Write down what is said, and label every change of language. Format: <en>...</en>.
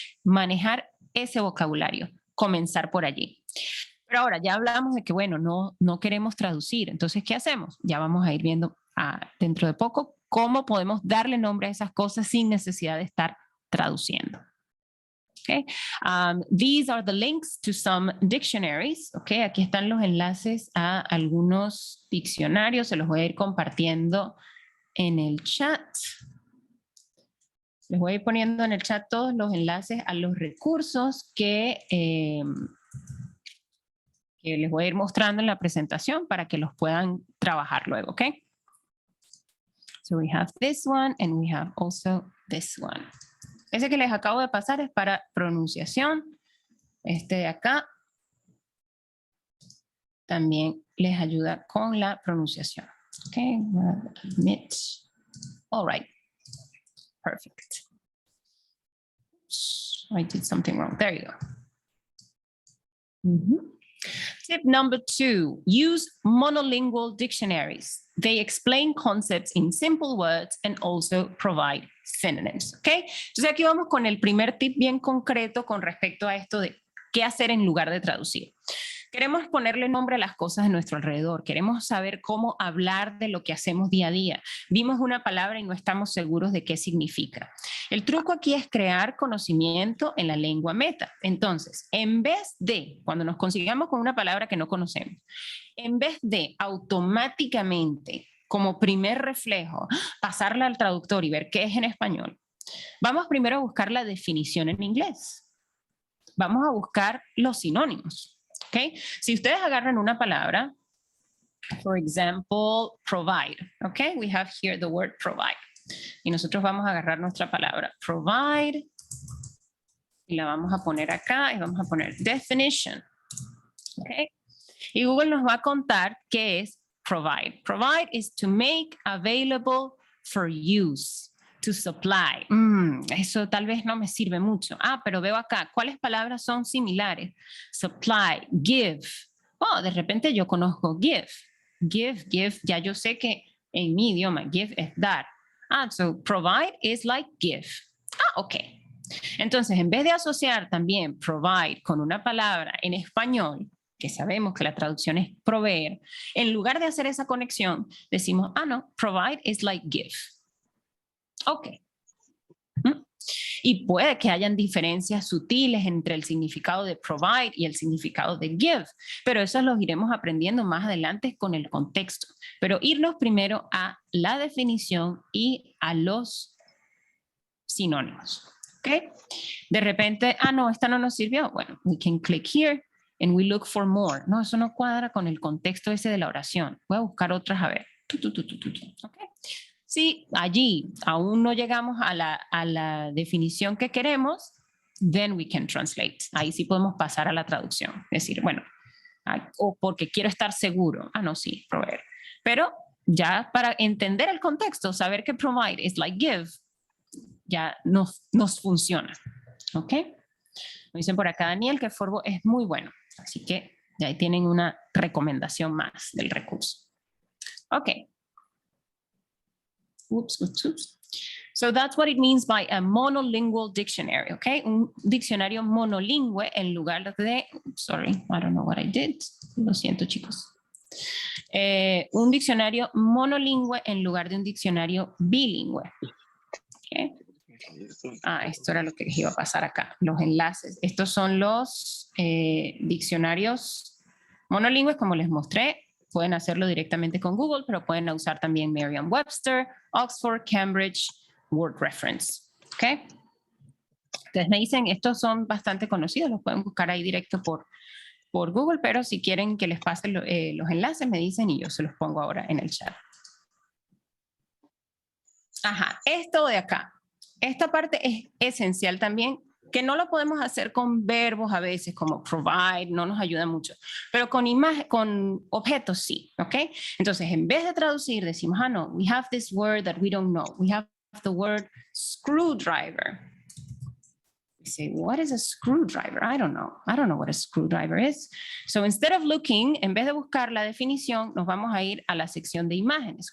<es>Manejar ese vocabulario, comenzar por allí. Pero ahora ya hablamos de que, bueno, no queremos traducir. Entonces, ¿qué hacemos? Ya vamos a ir viendo dentro de poco cómo podemos darle nombre a esas cosas sin necesidad de estar traduciendo. Okay.</es> <en>These are the links to some dictionaries. Okay.</en> <es>Aquí están los enlaces a algunos diccionarios. Se los voy a ir compartiendo en el chat. Les voy a ir poniendo en el chat todos los enlaces a los recursos que les voy a ir mostrando en la presentación para que los puedan trabajar luego. ¿Ok?</es> <en>So we have this one and we have also this one.</en> <es>Ese que les acabo de pasar es para pronunciación. Este de acá también les ayuda con la pronunciación.</es> <en>Okay, admit. All right. Perfect. I did something wrong. There you go. Tip number 2, use monolingual dictionaries. They explain concepts in simple words and also provide synonyms. ¿Okay?</en> <es>Entonces aquí vamos con el primer tip bien concreto con respecto a esto de qué hacer en lugar de traducir. Queremos ponerle nombre a las cosas de nuestro alrededor. Queremos saber cómo hablar de lo que hacemos día a día. Vimos una palabra y no estamos seguros de qué significa. El truco aquí es crear conocimiento en la lengua meta. Entonces, en vez de, cuando nos consigamos con una palabra que no conocemos, en vez de automáticamente, como primer reflejo, pasarla al traductor y ver qué es en español, vamos primero a buscar la definición en inglés. Vamos a buscar los sinónimos. Okay. Si ustedes agarran una palabra,</es> <en>for example, provide, okay, we have here the word provide.</en> <es>Y nosotros vamos a agarrar nuestra palabra provide y la vamos a poner acá y vamos a poner definition. Okay. Y Google nos va a contar qué es provide.</es> <en>Provide is to make available for use, to supply.</en> <es>Eso tal vez no me sirve mucho. Pero veo acá, ¿cuáles palabras son similares?</es> <en>Supply, give.</en> <es>Oh, de repente yo conozco give. Give, ya yo sé que en mi idioma give es dar.</es> <en>So provide is like give.</en> <es>Ok. Entonces, en vez de asociar también provide con una palabra en español, que sabemos que la traducción es proveer, en lugar de hacer esa conexión, decimos, no,</es> <en>provide is like give.</en> <es>Ok. Y puede que hayan diferencias sutiles entre el significado de provide y el significado de give, pero eso los iremos aprendiendo más adelante con el contexto. Pero irnos primero a la definición y a los sinónimos. ¿Ok? De repente, no, esta no nos sirvió. Bueno,</es> <en>we can click here and we look for more.</en> <es>No, eso no cuadra con el contexto ese de la oración. Voy a buscar otras a ver. ¿Ok? Si allí aún no llegamos a la definición que queremos,</es> <en>then we can translate.</en> <es>Ahí sí podemos pasar a la traducción. Decir, bueno, o porque quiero estar seguro. No, sí, proveer. Pero ya para entender el contexto, saber que</es> <en>provide is like give,</en> <es>ya nos funciona. ¿Ok? Me dicen por acá, Daniel, que Forvo es muy bueno. Así que ya ahí tienen una recomendación más del recurso. Ok. Oops.</es> <en>So that's what it means by a monolingual dictionary, okay?</en> <es>Un diccionario monolingüe en lugar de,</es> <en>sorry, I don't know what I did.</en> <es>Lo siento, chicos. Un diccionario monolingüe en lugar de un diccionario bilingüe. Okay. Esto era lo que iba a pasar acá, los enlaces. Estos son los diccionarios monolingües, como les mostré. Pueden hacerlo directamente con Google, pero pueden usar también Merriam-Webster, Oxford, Cambridge, Word Reference. ¿Okay? Entonces me dicen, estos son bastante conocidos, los pueden buscar ahí directo por Google, pero si quieren que les pase los enlaces, me dicen y yo se los pongo ahora en el chat. Esto de acá. Esta parte es esencial también, que no lo podemos hacer con verbos a veces, como provide, no nos ayuda mucho, pero con objetos sí, ¿ok? Entonces, en vez de traducir, decimos, no,</es> <en>we have this word that we don't know. We have the word screwdriver. We say, what is a screwdriver? I don't know. I don't know what a screwdriver is. So instead of looking,</en> <es>en vez de buscar la definición, nos vamos a ir a la sección de imágenes.</es>